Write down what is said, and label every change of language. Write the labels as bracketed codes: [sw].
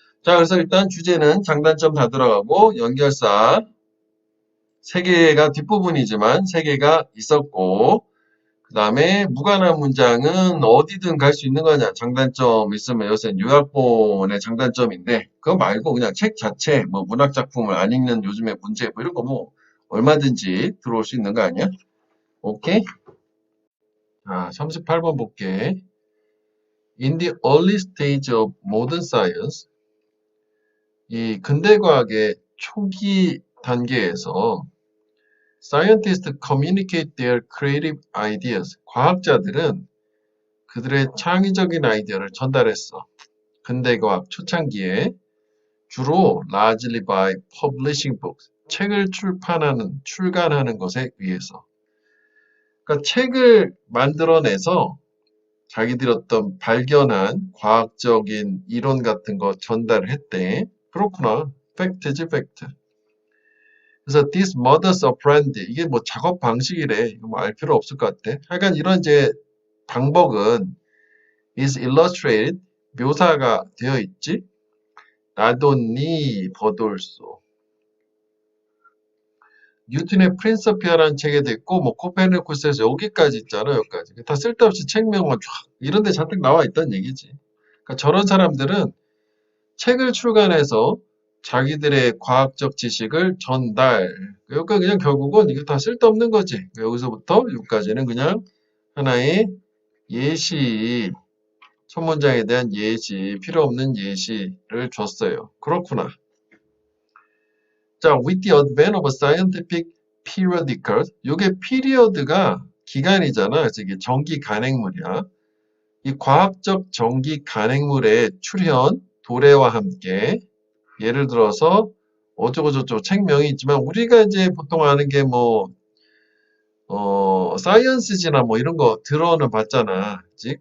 [ko] 자, 그래서 일단 주제는 장단점 다 들어가고 연결사 3개가 뒷부분이지만 3개가 있었고 그 다음에 무관한 문장은 어디든 갈 수 있는 거냐. 장단점 있으면 요새 요약본의 장단점인데 그거 말고 그냥 책 자체 뭐 문학작품을 안 읽는 요즘의 문제 뭐 이런 거 뭐 얼마든지 들어올 수 있는 거 아니야? 오케이? 자, 38번 볼게. [en] In the early stage of modern science [ko] 이 근대과학의 초기 단계에서 [en] scientists communicate their creative ideas. [ko] 과학자들은 그들의 창의적인 아이디어를 전달했어. 근대과학 초창기에 주로 [en] largely by publishing books. [ko] 책을 출간하는 것에 의해서. 그러니까 책을 만들어내서 자기들이 어떤 발견한 과학적인 이론 같은 거 전달을 했대. 그렇구나. 팩트지, 팩트. 그래서 [en] this modus operandi [ko] 이게 뭐 작업 방식이래. 이거 뭐 알 필요 없을 것 같아. 하여간 이런 이제 방법은 [en] is illustrated [ko] 묘사가 되어 있지. 나돈니 버돌소. 뉴턴의 프린서피아라는 책에도 있고 뭐 코페르니쿠스에서 여기까지 있잖아. 여기까지. 다 쓸데없이 책명만 쫙 이런 데 잔뜩 나와 있다는 얘기지. 그러니까 저런 사람들은 책을 출간해서 자기들의 과학적 지식을 전달. 그러니까 그냥 결국은 이게 다 쓸데없는 거지. 여기서부터 여기까지는 그냥 하나의 예시, 첫 문장에 대한 예시, 필요 없는 예시를 줬어요. 그렇구나. [en] 자, with the advent of a scientific periodical, [ko] 이게 피리어드가 기간이잖아. 그래서 이게 정기 간행물이야. 이 과학적 정기 간행물의 출현, 도래와 함께 예를 들어서 어쩌고저쩌고 책명이 있지만 우리가 이제 보통 아는 게 뭐 사이언스지나 뭐 이런 거 들어는 봤잖아. 그치?